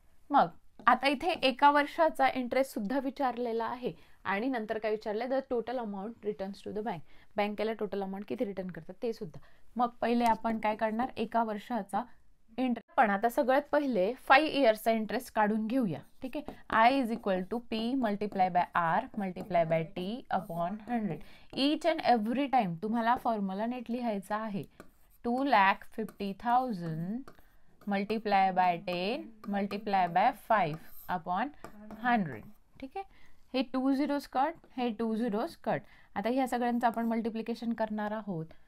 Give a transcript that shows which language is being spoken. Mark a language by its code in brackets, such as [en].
[mr] मग आता इथे एका वर्षाचा इंटरेस्ट सुद्धा विचारलेला आहे आणि नंतर काय विचारलंय? [en] The total amount returns to the bank. [mr] बँकेला टोटल अमाऊंट किती रिटर्न करतात ते सुद्धा. मग पहिले आपण काय करणार? एका वर्षाचा इंटरेस्ट. पण आता सगळ्यात पहिले 5 इयर्सचा इंटरेस्ट काढून घेऊया. ठीक आहे. [en] I is equal to P multiply by R multiply by T upon 100. Each and every time [mr] तुम्हाला फॉर्म्युला नीट लिहायचा आहे. 2,50,000 multiply by 10 multiply by 5 upon 100. ठीक आहे. हे 2 zeros कट, हे 2 zeros कट. आता ह्या सगळ्यांचं आपण मल्टिप्लिकेशन करणार आहोत.